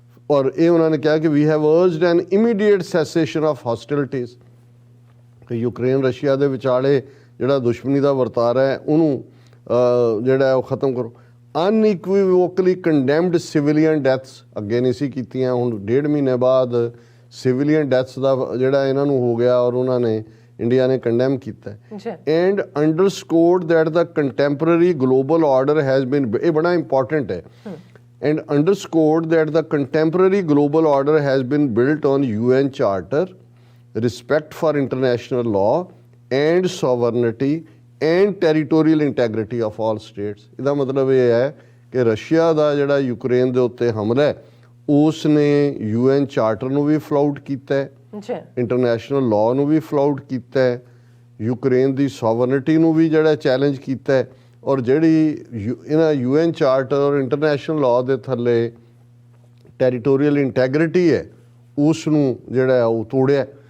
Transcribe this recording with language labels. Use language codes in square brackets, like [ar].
[pa] ਔਰ ਇਹ ਉਹਨਾਂ ਨੇ ਕਿਹਾ ਕਿ [en] we have urged an immediate cessation of hostilities, [pa] ਕਿ ਯੂਕਰੇਨ ਰਸ਼ੀਆ ਦੇ ਵਿਚਾਲੇ ਜਿਹੜਾ ਦੁਸ਼ਮਣੀ ਦਾ ਵਰਤਾਰਾ ਹੈ ਉਹਨੂੰ ਜਿਹੜਾ ਉਹ ਖਤਮ ਕਰੋ। [en] unequivocally condemned civilian deaths, [pa] ਅੱਗੇ ਨਹੀਂ ਸੀ ਕੀਤੀਆਂ, ਹੁਣ 1.5 ਮਹੀਨੇ ਬਾਅਦ ਸਿਵਿਲੀਅਨ ਡੈਥਸ ਦਾ ਜਿਹੜਾ ਇਹਨਾਂ ਨੂੰ ਹੋ ਗਿਆ ਔਰ ਉਹਨਾਂ ਨੇ ਇੰਡੀਆ ਨੇ ਕੰਡੈਮ ਕੀਤਾ। [en] and underscored that the contemporary global order has been, [pa] ਇਹ ਬੜਾ ਇੰਪੋਰਟੈਂਟ ਹੈ, [en] and underscored that the contemporary global order has been built on UN Charter, respect for international law and sovereignty and territorial integrity of all states। [pa] ਇਹਦਾ ਮਤਲਬ ਇਹ ਹੈ ਕਿ Russia ਦਾ ਜਿਹੜਾ Ukraine ਦੇ ਉੱਤੇ ਹਮਲਾ ਹੈ ਉਸ ਨੇ UN ਚਾਰਟਰ ਨੂੰ ਵੀ ਫਲਾਊਟ ਕੀਤਾ ਹੈ, ਇੰਟਰਨੈਸ਼ਨਲ ਲਾਅ ਨੂੰ ਵੀ ਫਲਾਊਟ ਕੀਤਾ ਹੈ, ਯੂਕਰੇਨ ਦੀ ਸੋਵਰਨਿਟੀ ਨੂੰ ਵੀ ਜਿਹੜਾ ਚੈਲੰਜ ਕੀਤਾ ਹੈ, ਔਰ ਜਿਹੜੀ ਇਹਨਾਂ UN ਚਾਰਟਰ ਔਰ ਇੰਟਰਨੈਸ਼ਨਲ ਲਾਅ ਦੇ ਥੱਲੇ ਟੈਰੀਟੋਰੀਅਲ ਇੰਟੈਗਰਿਟੀ ਹੈ ਉਸ ਨੂੰ ਜਿਹੜਾ ਉਹ ਤੋੜਿਆ।